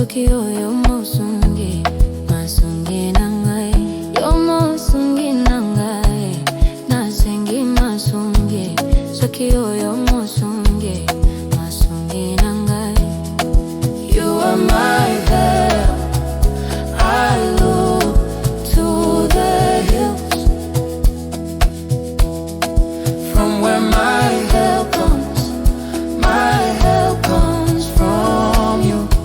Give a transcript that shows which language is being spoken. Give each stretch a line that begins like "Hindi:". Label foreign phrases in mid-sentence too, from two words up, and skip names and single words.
Lingala: yo mosungi, masungi nangai. Yo mosungi nangai, nasengi masungi. Soki yo mosungi, masungi nangai.
English: You are my help. I look to the hills, from where my help comes. My help comes from you.